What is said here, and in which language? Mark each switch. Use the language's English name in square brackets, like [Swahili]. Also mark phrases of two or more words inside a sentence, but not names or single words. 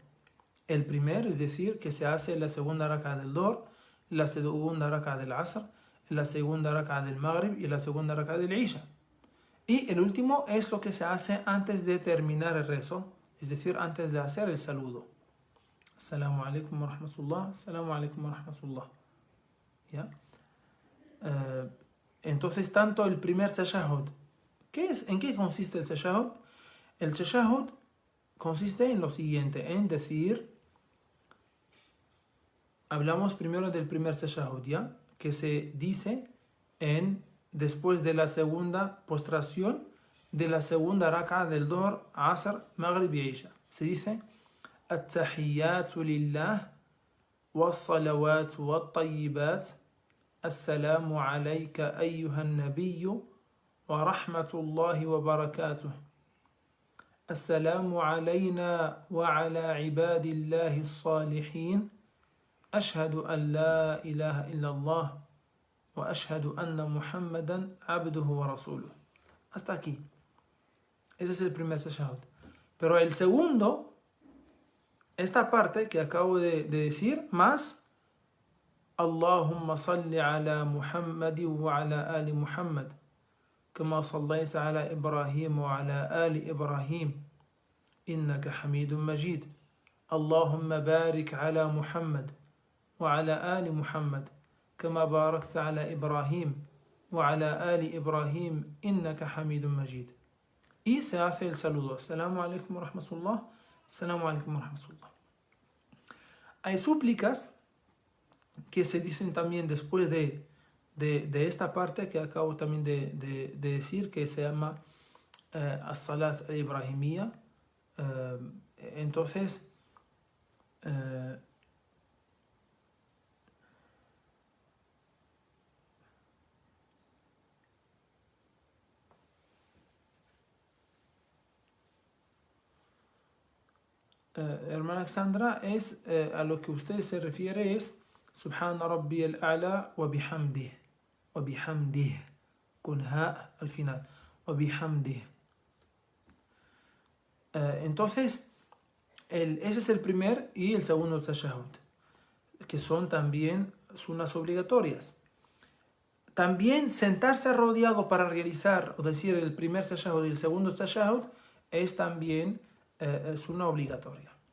[Spanish] El primero, es decir, que se hace la segunda raka del Dhuhr, la segunda raka del Asr, la segunda raka del Maghrib y la segunda raka del Isha. Y el último es lo que se hace antes de terminar el rezo, es decir, antes de hacer el saludo. [Arabic] السلام عليكم ورحمة الله، السلام عليكم ورحمة الله. [Spanish] ¿Ya? Entonces, tanto el primer tashahhud, ¿en qué consiste el tashahhud? El tashahhud consiste en lo siguiente, en decir, hablamos primero del primer tashahhud, ¿ya? Que se dice después de la segunda postración de la segunda raka del Dhuhr, Asr, Maghrib y Isha. Se dice [Arabic] التحيات لله والصلوات والطيبات السلام عليك أيها النبي ورحمة الله وبركاته. السلام علينا وعلى عباد الله الصالحين. أشهد أن لا إله إلا الله وأشهد أن محمدا عبده ورسوله. [Spanish] Hasta aquí. Ese es el primer tashahhud. Pero el segundo, esta parte que acabo de decir, más [Arabic] اللهم صل على محمد وعلى آل محمد كما صليت على إبراهيم وعلى آل إبراهيم إنك حميد مجيد. اللهم بارك على محمد وعلى آل محمد كما باركت على إبراهيم وعلى آل إبراهيم إنك حميد مجيد. [Spanish] Y se hace el saludo. [Arabic] السلام عليكم ورحمة الله، السلام عليكم ورحمة الله. [Spanish] Hay súplicas que se dicen también después de esta parte que acabo también de decir, que se llama As-Salat al-Ibrahimiyya. Entonces, hermana Alexandra, a lo que usted se refiere es [Arabic] سبحان ربي الأعلى وبحمده, [Spanish] con ha al final, [Arabic] وبحمده. [Spanish] Entonces, ese es el primer y el segundo tashahhud, que son también sunas obligatorias. También sentarse rodeado para realizar, o decir, el primer tashahhud y el segundo tashahhud es también sunna obligatoria.